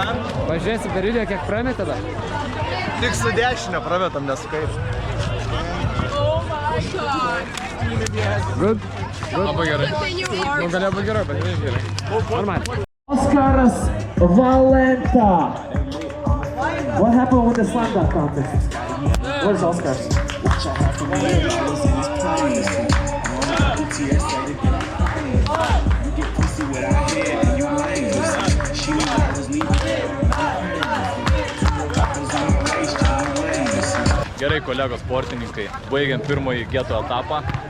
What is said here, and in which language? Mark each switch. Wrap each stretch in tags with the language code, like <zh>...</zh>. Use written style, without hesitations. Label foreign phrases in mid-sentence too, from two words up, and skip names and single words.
<lt>Pažiūrėsim per video, kiek prametė dar. Tik su dešinė prametam, ne su kairė.</lt> <en>Good.</en> <lt>Labai gerai. Nu, galėjo būti gerai, bet ne gerai. Normaliai. Oscaras Valenta.</lt> <en>What happened with the slam dunk contest? Where's Oscars?</en> <lt>Gerai, kolegos sportininkai, baigiam pirmąjį geto etapą.</lt>